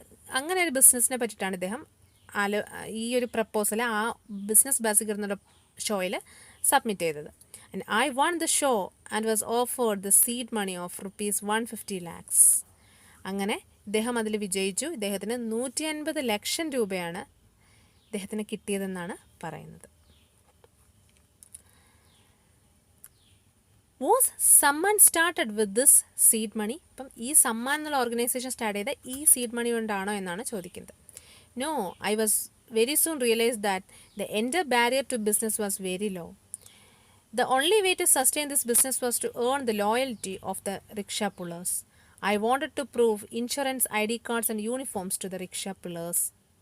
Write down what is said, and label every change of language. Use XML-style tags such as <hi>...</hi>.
<ml>അങ്ങനെ ഒരു ബിസിനസ്സിനെ പറ്റിയിട്ടാണ് ഇദ്ദേഹം ഈ ഒരു പ്രപ്പോസൽ ആ ബിസിനസ് ബാസികർ എന്നുള്ള ഷോയിൽ സബ്മിറ്റ് ചെയ്തത്.</ml> <en>And I won the show and was offered the seed money of ₹150 lakhs.</en> <ml>അങ്ങനെ ഇദ്ദേഹം അതിൽ വിജയിച്ചു. ഇദ്ദേഹത്തിന് 150 ലക്ഷം രൂപയാണ് ഇദ്ദേഹത്തിന് കിട്ടിയതെന്നാണ് പറയുന്നത്.</ml> <en>Was Samman started with this seed money?</en> <ml>അപ്പം ഈ സമ്മാൻ എന്നുള്ള ഓർഗനൈസേഷൻ സ്റ്റാർട്ട് ചെയ്ത ഈ സീഡ് മണി കൊണ്ടാണോ എന്നാണ് ചോദിക്കുന്നത്.</ml> <en>No, I was very soon realized that the entry barrier to business was very low. The only way to sustain this business was to earn the loyalty of the rickshaw pullers. I wanted to prove insurance, ID cards and uniforms to the rickshaw pullers.</en>